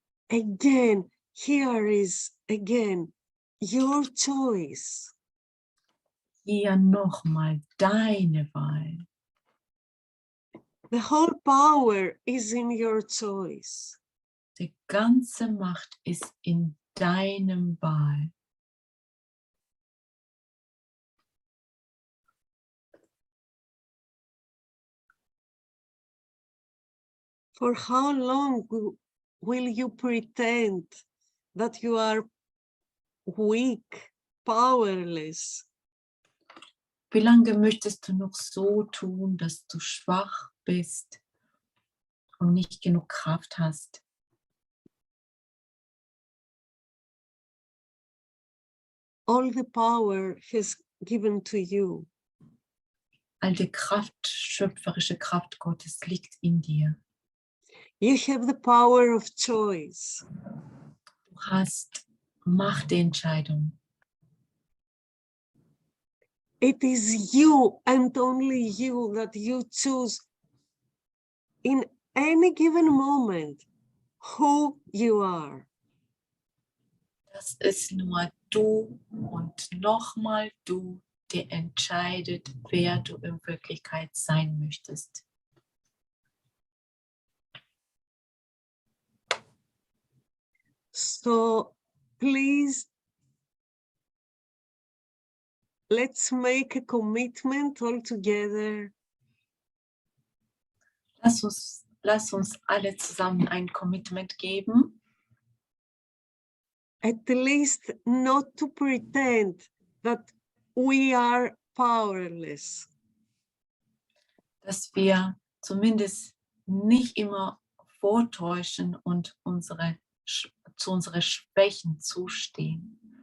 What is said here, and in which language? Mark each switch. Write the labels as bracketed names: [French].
[English] Again, here is again your choice. [German] Hier nochmal deine Wahl. [English] The whole power is in your choice. [German] Die ganze Macht ist in deinem Wahl. [English] For how long will you pretend that you are weak, powerless? [German] Wie lange möchtest du noch so tun, dass du schwach bist und nicht genug Kraft hast? [English] All the power has given to you. [German] All die Kraft, schöpferische Kraft Gottes liegt in dir. [English] You have the power of choice. [German] Du hast Macht der Entscheidung. [English] It is you and only you that you choose in any given moment who you are. [German] Das ist nur du und nochmal du, der entscheidet, wer du in Wirklichkeit sein möchtest. [English] So please, let's make a commitment all together. [German] Lass uns alle zusammen ein Commitment geben, [English] At least not to pretend that we are powerless. [German] dass wir zumindest nicht immer vortäuschen und zu unseren Schwächen zustehen.